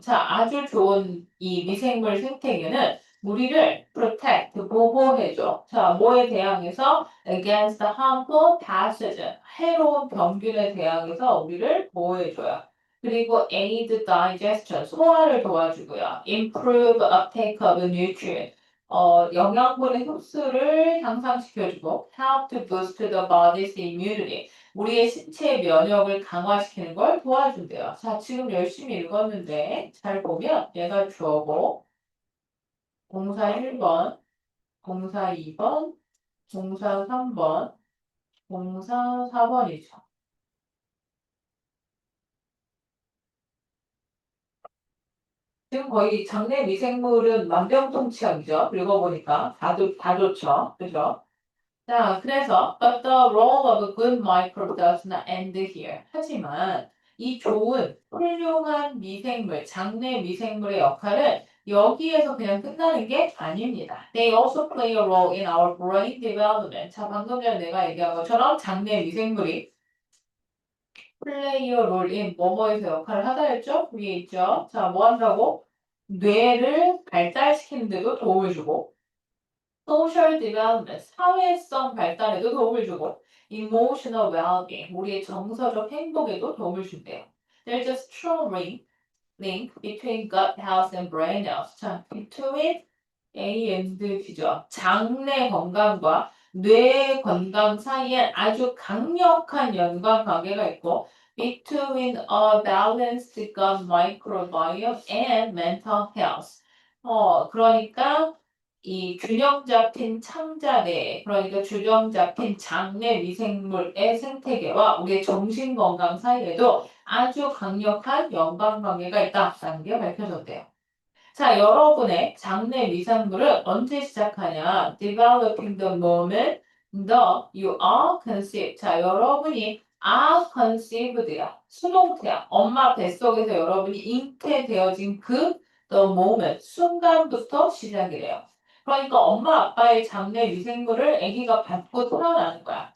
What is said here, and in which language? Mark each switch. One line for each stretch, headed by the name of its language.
Korean: 자, 아주 좋은 이 미생물 생태계는 우리를 protect, 보호해줘. 자, 뭐에 대항해서
English: against harmful pathogen,
Korean: 해로운 병균에 대항해서 우리를 보호해줘요. 그리고
English: aid digestion,
Korean: 소화를 도와주고요.
English: improve uptake of nutrient,
Korean: 영양분의 흡수를 향상시켜주고
English: help to boost the body's immunity,
Korean: 우리의 신체 면역을 강화시키는 걸 도와준대요. 자, 지금 열심히 읽었는데 잘 보면 얘가 주어고 공사 1번, 공사 2번, 공사 3번, 공사 4번이죠. 지금 거의 장내 미생물은 만병통치약이죠. 읽어보니까 다 좋죠. 그죠? 자, 그래서
English: but the role of a good microbe does not end here.
Korean: 하지만 이 좋은 훌륭한 미생물, 장내 미생물의 역할은 여기에서 그냥 끝나는 게 아닙니다.
English: They also play a role in our brain development.
Korean: 자, 방금 전에 내가 얘기한 것처럼 장내 미생물이
English: play a role in
Korean: 뭐뭐에서 역할을 하다 했죠? 위에 있죠? 자, 뭐 한다고? 뇌를 발달시키는 데도 도움을 주고
English: social development,
Korean: 사회성 발달에도 도움을 주고
English: emotional well-being,
Korean: 우리의 정서적 행복에도 도움을 준대요.
English: There's a strong link between gut health and brain health.
Korean: 자, between A and B죠. 장내 건강과 뇌 건강 사이에 아주 강력한 연관 관계가 있고
English: between a balanced gut microbiome and mental health.
Korean: 그러니까 이 균형 잡힌 창자내, 그러니까 균형 잡힌 장내 미생물의 생태계와 우리의 정신 건강 사이에도 아주 강력한 연관관계가 있다라는 게 밝혀졌대요. 자, 여러분의 장내 미생물은 언제 시작하냐?
English: Developing the moment you are conceived.
Korean: 자, 여러분이
English: are conceived
Korean: 야. 수동태야. 엄마 뱃속에서 여러분이 잉태되어진 그
English: the moment,
Korean: 순간부터 시작이래요. 그러니까 엄마 아빠의 장내 미생물을 아기가 받고 태어나는 거야.